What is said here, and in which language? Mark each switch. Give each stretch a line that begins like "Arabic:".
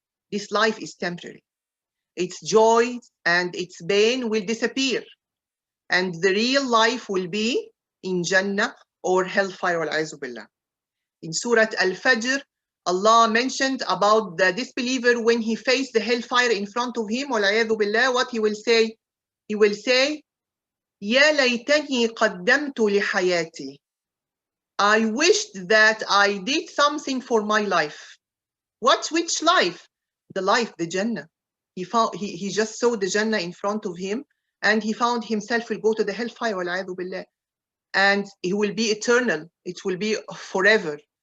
English: This life is temporary. Its joy and its pain will disappear. And the real life will be in Jannah or hellfire, wal-'a'idhu billah. In Surah Al-Fajr, Allah mentioned about the disbeliever when he faced the hellfire in front of him, wal-'a'idhu billah, what he will say? He will say,
Arabic: يَا لَيْتَنِي قَدَّمْتُ لِحَيَاتِي.
English: I wished that I did something for my life. Which life? The life, the Jannah. He just saw the Jannah in front of him and he found himself will go to the hellfire, wal-'a'idhu billah. And he will be eternal. It will be forever.